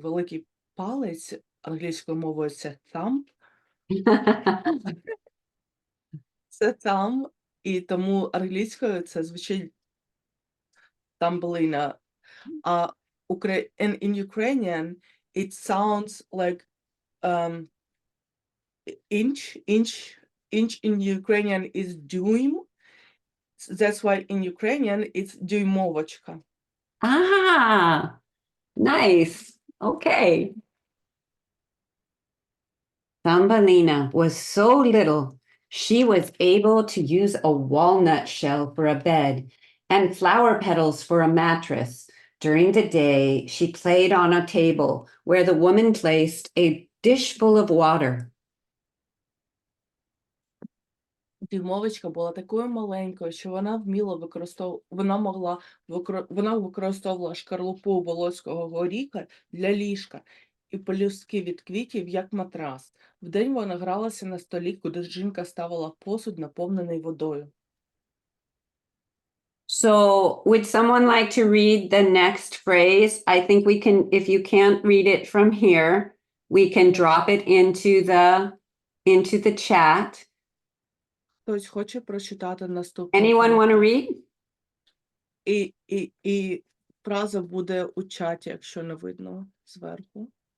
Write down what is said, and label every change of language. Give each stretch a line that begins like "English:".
Ukrainian: Великий палець англійською мовою це thumb, це thumb, і тому англійською це звучить Thumbelina.
English: In Ukrainian it sounds like inch in Ukrainian is дюйм. That's why in Ukrainian it's дюймовочка. Ah, nice. Okay. Thumbelina was so little, she was able to use a walnut shell for a bed and flower petals for a mattress. During the day, she played on a table where the woman placed a dish full of water.
Ukrainian: Дюймовочка була такою маленькою, що вона використовувала шкарлупу волоського горіха для ліжка і пелюстки від квітів як матрас. Вдень вона гралася на столі, куди жінка ставила посуд, наповнений водою.
English: So, would someone like to read the next phrase? I think we can, if you can't read it from here, we can drop it into the chat.
Ukrainian: Хтось хоче прочитати наступну
English: Anyone
Ukrainian: фразу?
English: want to read?
Ukrainian: І фраза буде у чаті, якщо не видно зверху.